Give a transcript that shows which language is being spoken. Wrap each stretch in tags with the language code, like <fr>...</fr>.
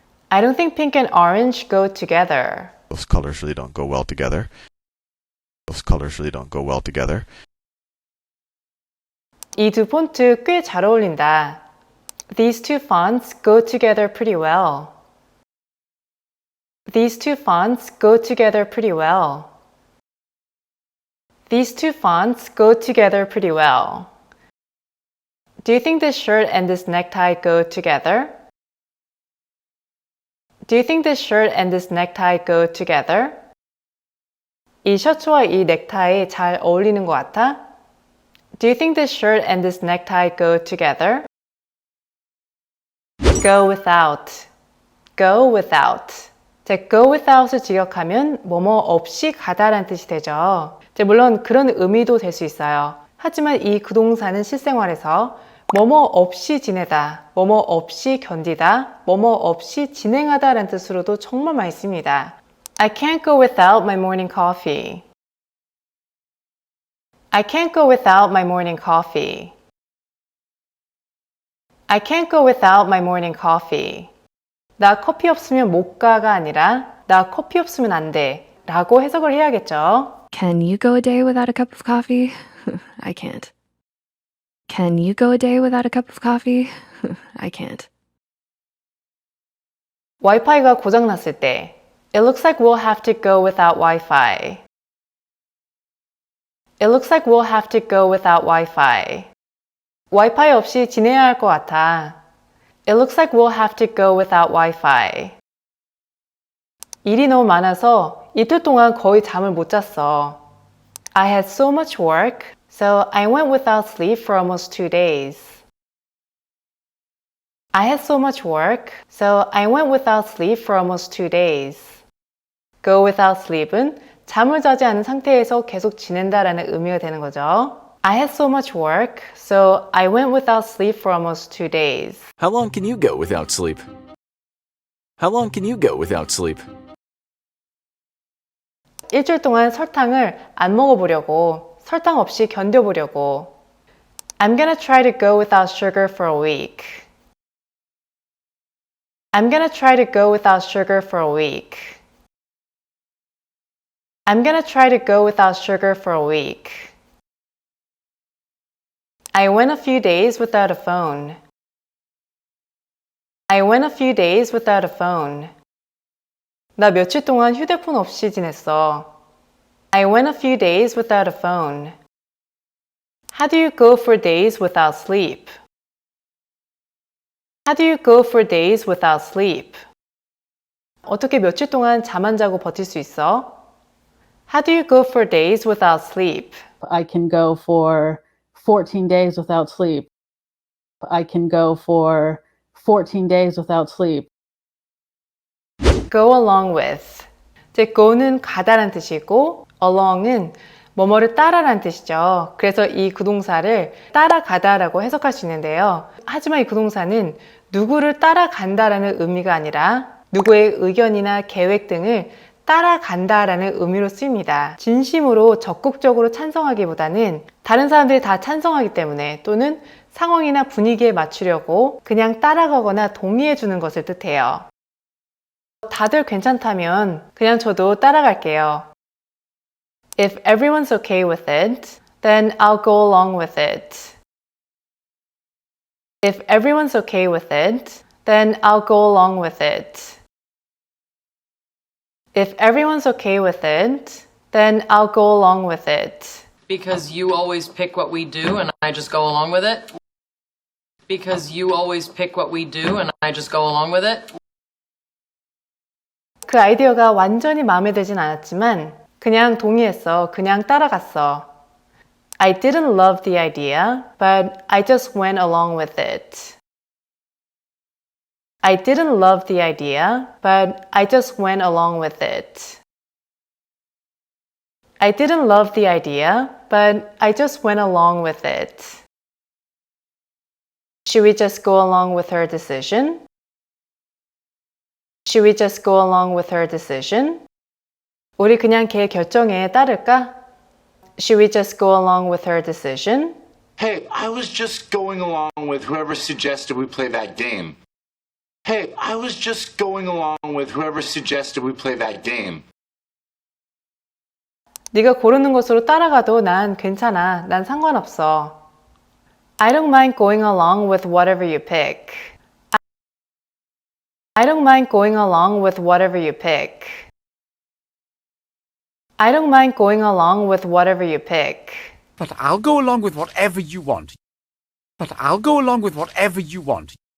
<en>I don't think pink and orange go together. Those colors really don't go well together. Those colors really don't go well together.</en> <ko>이 두 폰트 꽤 잘 어울린다.</ko> <en>These two fonts go together pretty well. These two fonts go together pretty well. These two fonts go together pretty well. Do you think this shirt and this necktie go together? Do you think this shirt and this necktie go together?</en> <ko>이 셔츠와 이 넥타이 잘 어울리는 것 같아?</ko> <en>Do you think this shirt and this necktie go together? Go without. Go without.</en> <ko>자,</ko> <en>go without</en> <ko>을 직역하면 뭐뭐 없이 가다라는 뜻이 되죠. 자, 물론 그런 의미도 될 수 있어요. 하지만 이 구동사는 실생활에서 뭐뭐 없이 지내다, 뭐뭐 없이 견디다, 뭐뭐 없이 진행하다 라는 뜻으로도 정말 많이 씁니다.</ko> <en>I can't go without my morning coffee. I can't go without my morning coffee. I can't go without my morning coffee.</en> <ko>나 커피 없으면 못 가가 아니라 나 커피 없으면 안 돼 라고 해석을 해야겠죠.</ko> <en>Can you go a day without a cup of coffee? I can't. Can you go a day without a cup of coffee? I can't.</en> <ko>와이파이가 고장났을 때</ko> <en>It looks like we'll have to go without Wi-Fi. It looks like we'll have to go without Wi-Fi.</en> <ko>와이파이 없이 지내야 할 것 같아.</ko> <en>It looks like we'll have to go without Wi-Fi.</en> <ko>일이 너무 많아서 이틀 동안 거의 잠을 못 잤어.</ko> <en>I had so much work, so I went without sleep for almost 2 days. I had so much work, so I went without sleep for almost 2 days. Go without sleep</en> <ko>은 잠을 자지 않은 상태에서 계속 지낸다라는 의미가 되는 거죠.</ko> <en>I had so much work, so I went without sleep for almost 2 days. How long can you go without sleep? How long can you go without sleep?</en> <ko>일주일 동안 설탕을 안 먹어보려고, 설탕 없이 견뎌보려고.</ko> <en>I'm gonna try to go without sugar for a week. I'm gonna try to go without sugar for a week. I'm gonna try to go without sugar for a week. I went a few days without a phone. I went a few days without a phone.</en> <ko>나 며칠 동안 휴대폰 없이 지냈어.</ko> <en>I went a few days without a phone. How do you go for days without sleep? How do you go for days without sleep?</en> <ko>어떻게 며칠 동안 잠 안 자고 버틸 수 있어?</ko> <en>How do you go for days without sleep? I can go for 14 days without sleep. I can go for 14 days without sleep. Go along with.</en> <ko>이제 go는 가다란 뜻이고 along은 뭐뭐를 따라란 뜻이죠. 그래서 이 구동사를 따라가다라고 해석할 수 있는데요. 하지만 이 구동사는 누구를 따라간다라는 의미가 아니라 누구의 의견이나 계획 등을 따라간다라는 의미로 쓰입니다. 진심으로 적극적으로 찬성하기보다는 다른 사람들이 다 찬성하기 때문에 또는 상황이나 분위기에 맞추려고 그냥 따라가거나 동의해주는 것을 뜻해요. 다들 괜찮다면 그냥 저도 따라갈게요.</ko> <en>If everyone's okay with it, then I'll go along with it. If everyone's okay with it, then I'll go along with it. If everyone's okay with it, then I'll go along with it. Because you always pick what we do and I just go along with it? Because you always pick what we do and I just go along with it?</en> <ko>그 아이디어가 완전히 마음에 들진 않았지만 그냥 동의했어. 그냥 따라갔어.</ko> <en>I didn't love the idea, but I just went along with it. I didn't love the idea, but I just went along with it. I didn't love the idea, but I just went along with it. Should we just go along with her decision? Should we just go along with her decision?</en> <ko>우리 그냥 걔 결정에 따를까?</ko> <en>Should we just go along with her decision? Hey, I was just going along with whoever suggested we play that game. Hey, I was just going along with whoever suggested we play that game.</en> <ko>네가 고르는 것으로 따라가도 난 괜찮아. 난 상관없어.</ko> <en>I don't mind going along with whatever you pick. I don't mind going along with whatever you pick. I don't mind going along with whatever you pick. But I'll go along with whatever you want. But I'll go along with whatever you want.</en>